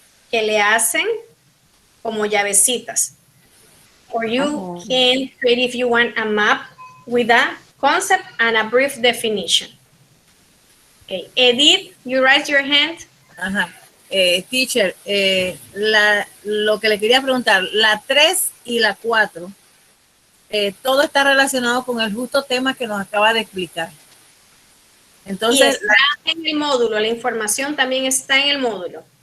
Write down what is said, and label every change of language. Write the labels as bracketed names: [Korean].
[Spanish] Que le hacen como llavecitas. [English] Or you can create, if you want, a map with a concept and a brief definition. Okay, Edith, you raise your hand. Ajá. [Spanish] Teacher, lo que le quería preguntar, la 3 y la 4, todo está relacionado con el justo tema que nos acaba de explicar. Entonces, está en el módulo, la información también está en el módulo.